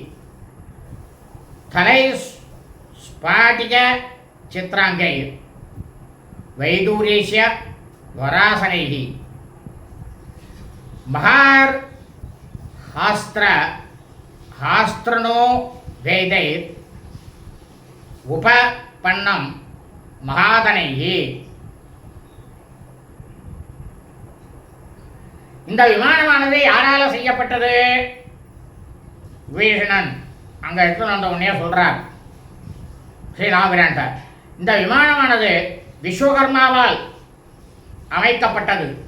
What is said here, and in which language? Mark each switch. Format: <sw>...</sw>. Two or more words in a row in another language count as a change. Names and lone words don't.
<sa>थलैः स्फाटिक चित्रांगै वैदूर्यस्य वरासनैः महार हास्त्रनो वेदैः उपपन्नं महादनैः.</sa> <ta>இந்த விமானமானது யாரால செய்யப்பட்டது? விபீஷணன் அங்க எடுத்து வந்த உடனே சொல்றார் ஸ்ரீராமபிரான்ட்ட, இந்த விமானமானது விஸ்வகர்மாவால் அமைக்கப்பட்டது.</ta>